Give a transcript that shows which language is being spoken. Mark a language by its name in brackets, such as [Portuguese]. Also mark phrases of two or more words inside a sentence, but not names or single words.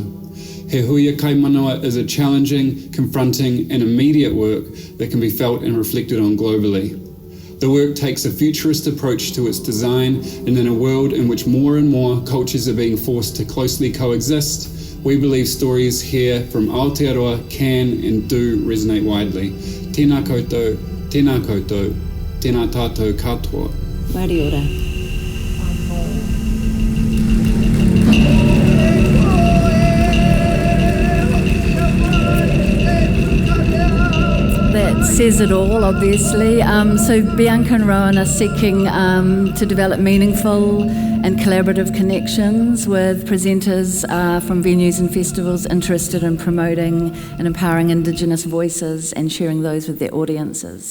[English] He Huia Kai Manawa is a challenging, confronting and immediate work that can be felt and reflected on globally. The work takes a futurist approach to its design, and in a world in which more and more cultures are being forced to closely coexist, we believe stories here from Aotearoa can and do resonate widely. [Māori] Tēnā koutou, tēnā koutou, tēnā tātou katoa. Māori ora. [English] That says it all, obviously. So Bianca and Rowan are seeking to develop meaningful and collaborative connections with presenters from venues and festivals interested in promoting and empowering Indigenous voices and sharing those with their audiences.